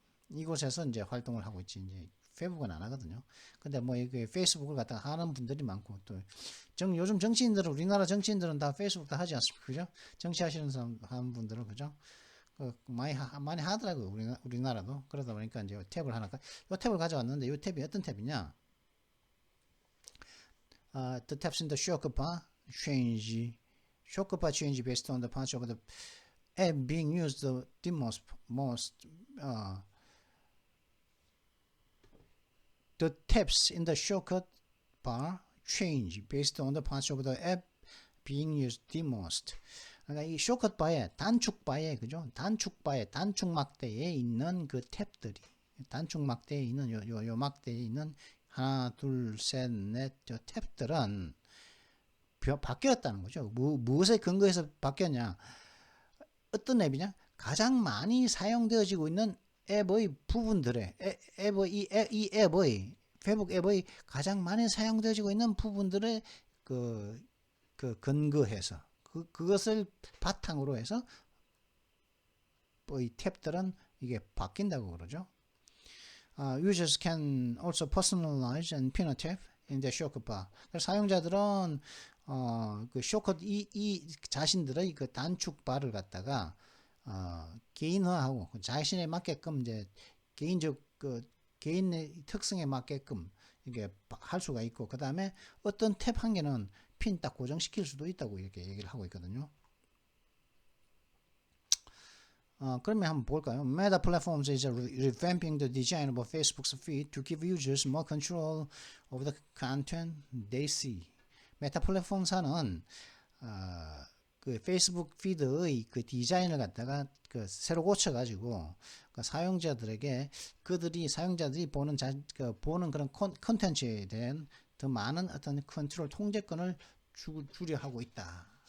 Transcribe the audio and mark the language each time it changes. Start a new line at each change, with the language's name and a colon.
Korean: 이곳에서 이제 활동을 하고 있지 이제 페이북은 안 하거든요. 근데 뭐 이게 페이스북을 갖다가 하는 분들이 많고 또 요즘 정치인들은 우리나라 정치인들은 다 페이스북 다 하지 않습니까? 그죠? 정치하시는 사람 하는 분들은 그죠? 많이 하더라고요. 우리나라도 그러다 보니까 이제 탭을 하나 요 탭을 가져왔는데 요 탭이 어떤 탭이냐?
English: The tabs in the shortcut change based on the patch of the app being used the most the tabs in the shortcut bar change based on the parts of the app being used the most.
Korean: 그러니까 이 쇼컷 바에 단축바에 그죠? 단축바에 단축 막대에 있는 그 탭들이 단축 막대에 있는 요 막대에 있는 하나 둘셋넷 저 탭들은 바뀌었다는 거죠. 무엇에 근거해서 바뀌었냐? 어떤 앱이냐? 가장 많이 사용되어지고 있는 앱의 부분들의 이 앱의 페북 앱의 가장 많이 사용되어지고 있는 부분들의 그 근거해서 그것을 바탕으로 해서 이 탭들은 이게 바뀐다고 그러죠.
English: Users can also personalize and pin a tab in their shortcut bar.
Korean: 사용자들은 그 쇼컷 이 자신들의 그 단축 바를 갖다가 개인화하고 자신에 맞게끔 이제 개인적 그 개인의 특성에 맞게끔 이게 할 수가 있고 그 다음에 어떤 탭 한 개는 핀 딱 고정시킬 수도 있다고 이렇게 얘기를 하고 있거든요. 그러면 한번 볼까요?
English: Meta Platforms is revamping the design of Facebook's feed to give users more control over the content they see.
Korean: 메타 플랫폼사는 그 페이스북 피드의 그 디자인을 갖다가 그 새로 고쳐가지고 그 사용자들이 보는 그런 컨텐츠에 대한 더 많은 어떤 컨트롤 통제권을 주려 하고 있다.